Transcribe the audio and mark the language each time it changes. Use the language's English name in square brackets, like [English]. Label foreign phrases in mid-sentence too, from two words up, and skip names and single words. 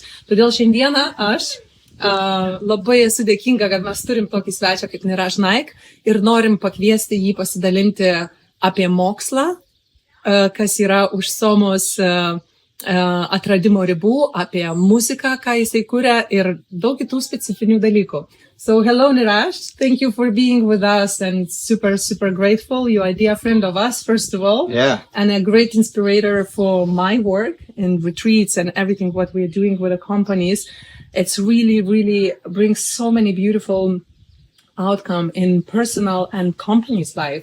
[Lithuanian] Todėl šiandieną aš labai esu dėkinga, kad mes turim tokį svečią kaip Niraj Naik ir norim pakviesti jį pasidalinti apie mokslą, kas yra už SOMos atradimo ribų, apie muziką, ką jisai kuria ir daug kitų specifinių dalykų. [English] So hello Niraj, thank you for being with us and super grateful. You are a dear friend of us, first of all. Yeah. And a great inspirator for my work and retreats and everything what we're doing with the companies. It's really brings so many beautiful outcome in personal and company's life.